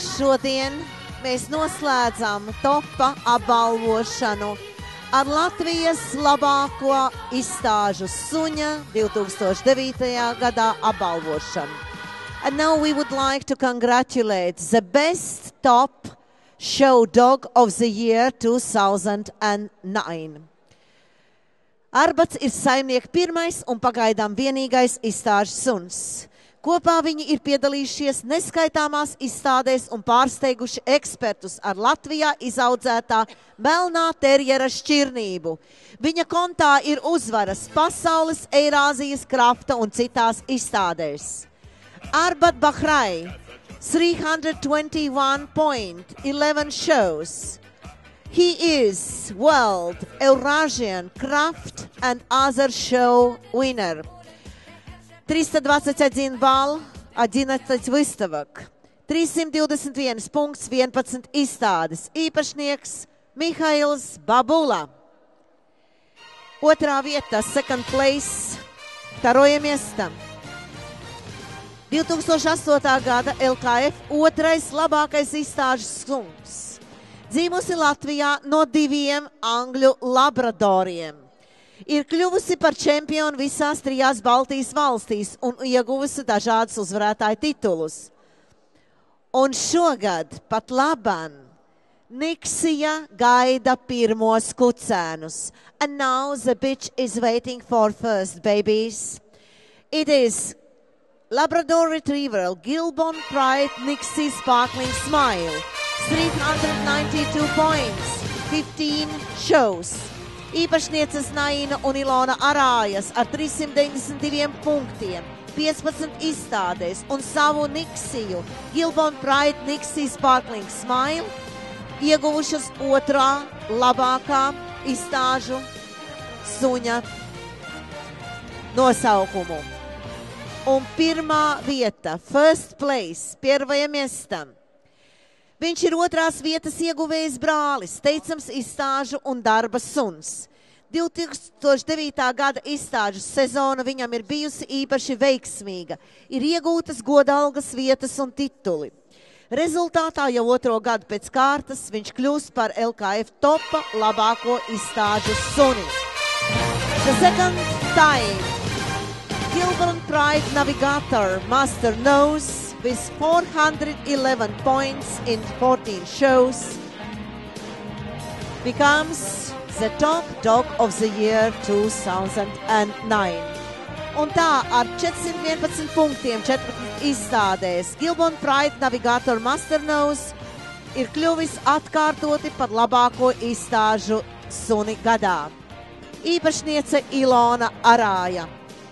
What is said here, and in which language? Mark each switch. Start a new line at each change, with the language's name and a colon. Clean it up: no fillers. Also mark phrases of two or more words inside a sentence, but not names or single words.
Latvian: šodien mēs noslēdzam topa apbalvošanu ar Latvijas labāko izstāžu suņa 2009. gadā apbalvošanu.
English: And now we would like to congratulate the best top show dog of the year 2009.
Latvian: Arbats ir saimnieka pirmais un pagaidām vienīgais izstāžu suns. Kopā viņi ir piedalījušies neskaitāmās izstādēs un pārsteiguši ekspertus ar Latvijā izaudzētā melnā terjera šķirnību. Viņa kontā ir uzvaras pasaules, Eirāzijas, krafta un citās izstādēs.
English: Arbat Bahrai, 321.11 shows. He is World, Eurasian, Craft and Other Show winner.
Russian: 321 балл, 11 выставок, 321
Latvian: punkts, 11 izstādes. Īpašnieks Mihails Babula. Otrā vieta,
English: second place,
Russian: второе место.
Latvian: 2008. gada LKF otrais labākais izstāžu suns. Dzīvosi Latvijā no 2 angļu labradoriem. Ir kļuvusi par čempionu visās 3 Baltijas valstīs un ieguvusi dažādus uzvarētāju titulus. Un šogad pat laban Niksija gaida pirmos kucēnus.
English: And now the bitch is waiting for first babies. It is Labrador Retriever Gilbon Pride Nixie Sparkling Smile. 392 points, 15 shows.
Latvian: Īpašnieces Naina un Ilona Arājas ar 392 punktiem, 15 izstādēs un savu Niksiju Gilbon Pride Nixie Sparkling Smile ieguvušas otrā labākā izstāžu suņa nosaukumu. Un pirmā vieta,
English: first place,
Russian: первое место.
Latvian: Viņš ir otrās vietas ieguvējs brālis, teicams izstāžu un darba suns. 2009. gada izstāžu sezona viņam ir bijusi īpaši veiksmīga. Ir iegūtas godalgas vietas un tituli. Rezultātā jau otro gadu pēc kārtas viņš kļūst par LKF topa labāko izstāžu suni.
English: The second time, Gilbon Pride Navigator Master Nose with 411 points in 14 shows becomes the top dog of the year 2009.
Latvian: Un tā ar 411 punktiem 14 izstādēs Gilbon Pride Navigator Master Nose ir kļuvis atkārtoti par labāko izstāžu suni gadā. Īpašniece Ilona Arāja.